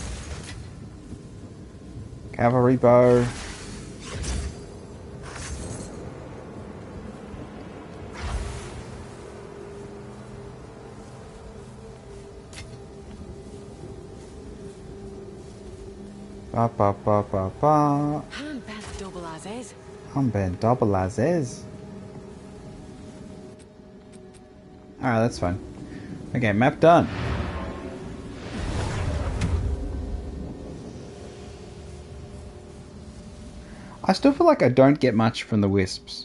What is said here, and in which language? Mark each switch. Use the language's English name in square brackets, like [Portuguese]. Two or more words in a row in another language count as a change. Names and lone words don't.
[English] Cavalry Bow. Ba ba ba ba ba. Handband double as is. Armband double as is. Alright, that's fine. Okay, map done. I still feel like I don't get much from the wisps.